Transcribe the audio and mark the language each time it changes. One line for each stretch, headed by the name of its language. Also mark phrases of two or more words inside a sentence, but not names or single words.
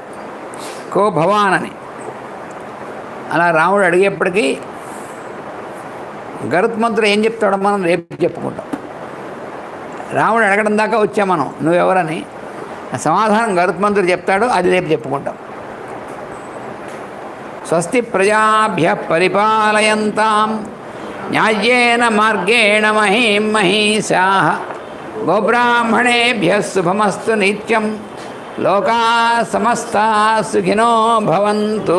Sanskrit: కో భవాన్
Telugu: అని అలా రాముడు అడిగేప్పటికీ గరుత్మంతుడు ఏం చెప్తాడో మనం రేపు చెప్పుకుంటాం. రాముడు అడగడం దాకా వచ్చాం మనం, నువ్వెవరని. సమాధానం గరుత్మంతుడు చెప్తాడు, అది రేపు చెప్పుకుంటాం.
Sanskrit: స్వస్తి ప్రజాభ్య పరిపాలయంతాం న్యాయేన మార్గేణ మహీం మహీషాః గోబ్రాహ్మణేభ్యः శుభమస్తు నిత్యం లోకా సమస్తా సుఖినో భవంతు.